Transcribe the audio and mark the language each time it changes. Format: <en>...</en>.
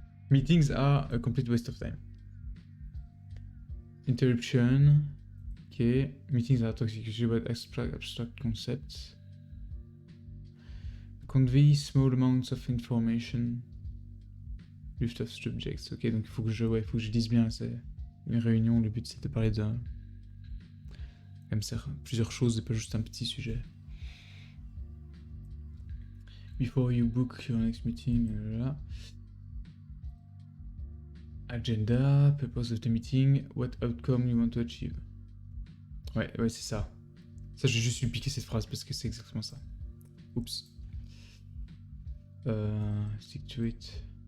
<en>Meetings are a complete waste of time. Interruption. Okay. Meetings are toxic about abstract concepts. Convey small amounts of information. Lift of subjects.</en> <fr>Ok, donc il faut que je dise bien. C'est une réunion. Le but c'est de parler de plusieurs choses et pas juste un petit sujet.</fr> <en>Before you book your next meeting, là. Agenda, purpose of the meeting, what outcome you want to achieve.</en> <fr>Ouais, c'est ça. Ça, j'ai juste dû piquer cette phrase parce que c'est exactement ça. Oups.</fr> <en>Stick to it.</en>